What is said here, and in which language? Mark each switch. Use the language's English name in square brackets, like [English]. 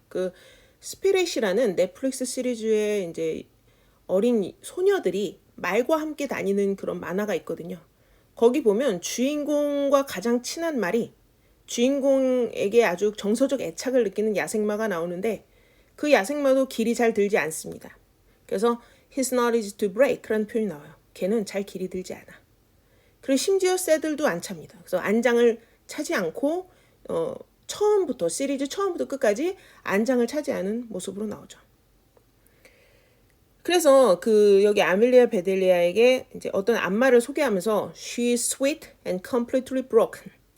[Korean] 그 스피릿이라는 넷플릭스 시리즈의 이제 어린 소녀들이 말과 함께 다니는 그런 만화가 있거든요. 거기 보면 주인공과 가장 친한 말이 주인공에게 아주 정서적 애착을 느끼는 야생마가 나오는데 그 야생마도 길이 잘 들지 않습니다. 그래서 [English] he's not easy to break [Korean] 라는 표현이 나와요. 걔는 잘 길이 들지 않아. 그리고 심지어 새들도 안 찹니다. 그래서 안장을 차지 않고 처음부터 시리즈 처음부터 끝까지 안장을 차지 않은 모습으로 나오죠. 그래서 그 여기 아밀리아 베델리아에게 이제 어떤 안마를 소개하면서 [English] she is sweet and completely broken.